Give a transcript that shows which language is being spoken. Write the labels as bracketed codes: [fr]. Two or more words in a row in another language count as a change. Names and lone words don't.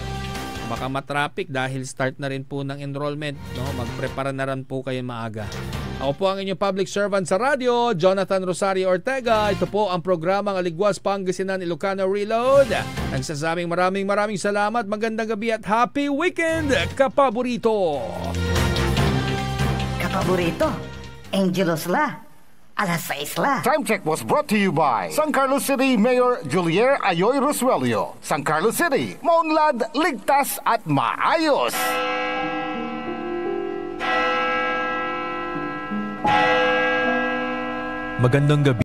[tl] Baka matraffic dahil start na rin po ng enrollment, no? Magprepara na rin po kayo maaga. Ako po ang inyong public servant sa radyo, Jonathan Rosario Ortega. Ito po ang programang Aligwas Pangasinan Ilocano Reload. Nagsasabing maraming salamat, magandang gabi at happy weekend, kapaborito! [pag] Kapaborito, Angelos la. Alas 6 la. [en] Time check was brought to you by San Carlos City Mayor Julier Ayoy Rosuelio. [tl] San Carlos City, maunlad, ligtas at maayos. Magandang gabi.